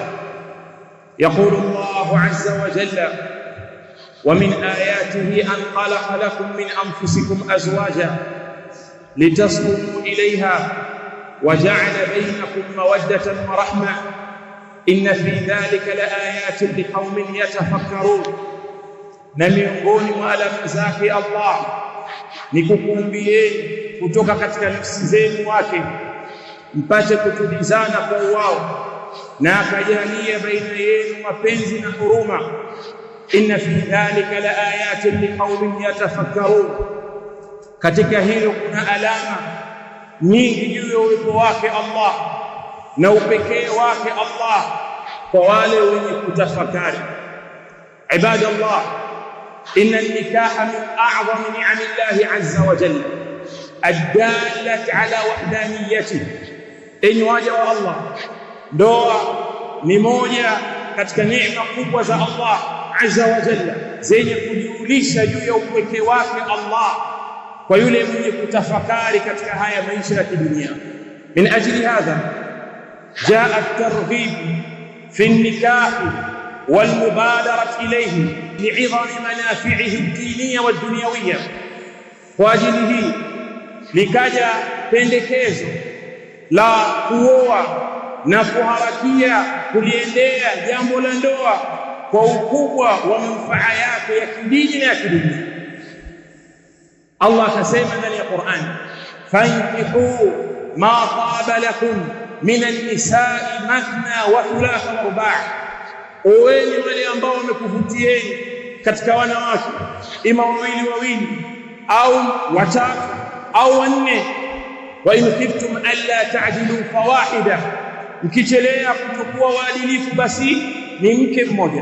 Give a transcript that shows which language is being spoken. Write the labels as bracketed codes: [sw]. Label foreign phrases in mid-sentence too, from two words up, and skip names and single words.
[ar] يقول الله عز وجل: ومن آياته أن خلق لكم من أنفسكم أزواجا لتسكنوا إليها وجعل بينكم مودة ورحمة إن في ذلك لآيات لقوم يتفكرون. [sw] Na miongoni mwa alama zake Allah ni kukuumbieni kutoka katika nafsi zenu wake mpate kutulizana kwa wao, na akajalia baina yenu mapenzi na huruma. [ar] إن في ذلك لآيات لقوم يتفكرون, [sw] katika hilo kuna alama nyingi juu ya uwepo wake Allah na upekee wake Allah kwa wale wenye kutafakari. [ar] Ibadallah, إن النكاح من أعظم نعم الله عز وجل الدالة على وحدانيته. [sw] Enyi waja wa Allah, ndoa ni moja katika neema kubwa za Allah [ar] عز وجل [sw] zenye kujulisha juu ya upekee wake Allah kwa yule mwenye kutafakari katika haya maisha ya kidunia. [ar] من أجل هذا جاء الترغيب في النكاح والمبادرة إليه لعظم منافعه الدينية والدنيوية. [sw] Kwa ajili hii likaja pendekezo la kuoa na kuharakia kuliendea jambo la ndoa kwa ukubwa wa manufaa yake ya kidini na ya kidunia. Allah akasema ndani ya Qur'an: [ar] فانكحوا ما طاب لكم من النساء مثنى وثلاث ورباع'. [sw] Oweni wale ambao wamekuvutieni katika wanawake, ima wawili wawili au watatu au wanne. [ar] وإن خفتم ألا تعدلوا فواحدة, [sw] mkichelea kutokuwa waadilifu basi ni mke mmoja.